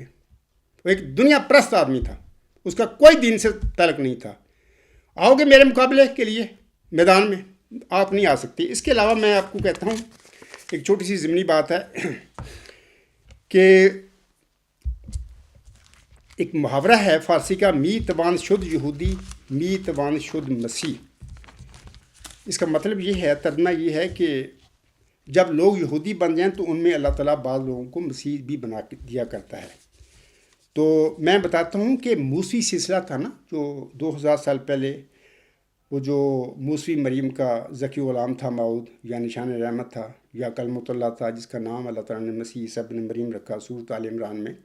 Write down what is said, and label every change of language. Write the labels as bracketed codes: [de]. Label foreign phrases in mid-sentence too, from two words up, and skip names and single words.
[ur] وہ ایک دنیا پرست آدمی تھا، اس کا کوئی دین سے تعلق نہیں تھا. آؤ گے میرے مقابلے کے لیے میدان میں؟ آپ نہیں آ سکتے. اس کے علاوہ میں آپ کو کہتا ہوں ایک چھوٹی سی ضمنی بات ہے کہ ایک محاورہ ہے فارسی کا، [fa] می توان شد یہودی می توان شد مسیح. [ur] اس کا مطلب یہ ہے، ترجمہ یہ ہے کہ جب لوگ یہودی بن جائیں تو ان میں اللہ تعالیٰ بعض لوگوں کو مسیح بھی بنا دیا کرتا ہے. تو میں بتاتا ہوں کہ موسوی سلسلہ تھا نا، جو 2000 سال پہلے وہ جو موسوی مریم کا ذکی غلام تھا ماؤد، یا نشان رحمت تھا، یا کلمۃ اللہ تھا، جس کا نام اللہ تعالیٰ نے مسیح عیسیٰ ابن مریم رکھا سورۃ آل عمران میں.